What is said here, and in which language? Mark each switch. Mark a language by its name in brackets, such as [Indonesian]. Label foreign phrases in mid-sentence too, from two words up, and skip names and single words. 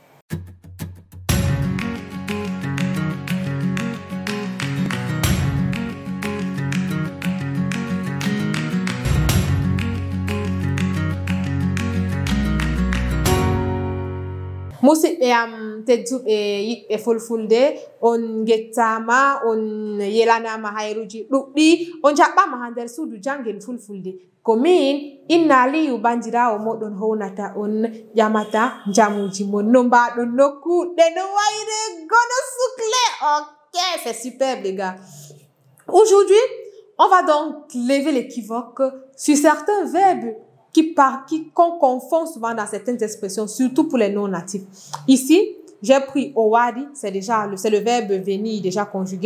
[Fula] Musi tedduɓe yiɓɓe Fulfulde on gettama on yelanama hayruji ɗuɗɗi on jaɓɓama ha nder suudu jangel Fulfulde ko min Inna Aliyu bandirawo moɗon hownata on ƴamata jamuji mon no mbaɗon nokkuɗe no wayre gono sukle. [French] Ok, c'est superbe les gars. Aujourd'hui, on va donc lever l'équivoque sur certains verbes qu'on confond souvent dans certaines expressions, surtout pour les non-natifs. Ici, j'ai pris Owari, c'est le verbe venir déjà conjugué.